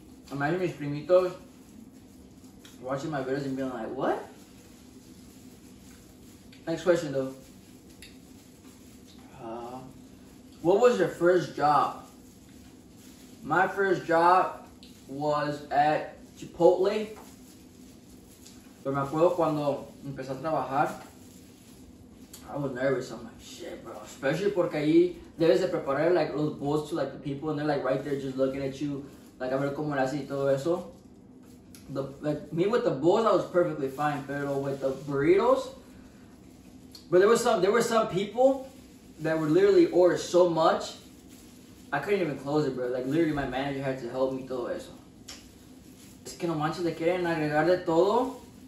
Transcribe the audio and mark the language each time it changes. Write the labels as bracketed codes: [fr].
[en] Imagine [es] mis primitos [en] watching my videos and being like, what? Next question though. What was your first job? My first job was at Chipotle. [es] Pero me acuerdo cuando empecé a trabajar, [en] I was nervous. I'm like, shit, bro. Especially [es] porque ahí debes de preparar [en] like those bowls to like the people and they're like right there just looking at you, like [es] a ver cómo le hace y todo eso. [en] Like me with the bowls, I was perfectly fine. Pero with the burritos, but there were some people that would literally order so much, I couldn't even close it, bro. Like literally my manager had to help me [es] todo eso. Es que no manches, le quieren agregar de todo.